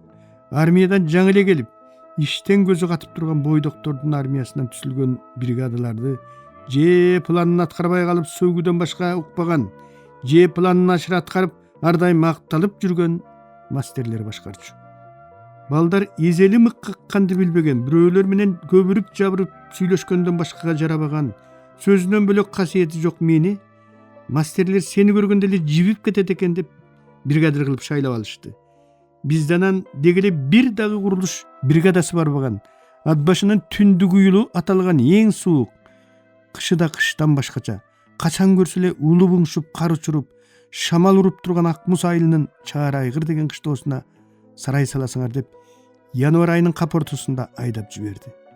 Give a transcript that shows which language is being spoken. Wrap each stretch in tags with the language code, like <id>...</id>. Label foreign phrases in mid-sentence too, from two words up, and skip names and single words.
<ky>Армиядан жаңы эле келип, иштен көзү катып турган бойдоктордун армиясынан түзүлгөн бригадаларды же планын аткарбай калып сөгүүдөн башка укпаган, же планын ашыра аткарып, ар дайым макталып жүргөн мастерлер башкарчу. Балдар эзели мык какканды билбеген, бирөөлөр менен көбүрүп жабырып сүйлөшкөндөн башкага жарабаган, сөзүнөн бөлөк касиети жок мени мастерлер сени көргөндө эле жибип кетет экен деп бригадир кылып шайлап алышты. Бизден дегеле бир дагы курулуш бригадасы барбаган. Ат башынын түндүк уюлу аталган эң суук. Кышы да кыштан башкача. Качан көрсө эле улуу буңшуп, кар учуруп, шамал уруп турган Акмуз айылынын Чарайгыр деген кыштоосуна сарай саласыңар деп январь айынын кап ортосунда айдап жиберди.</ky>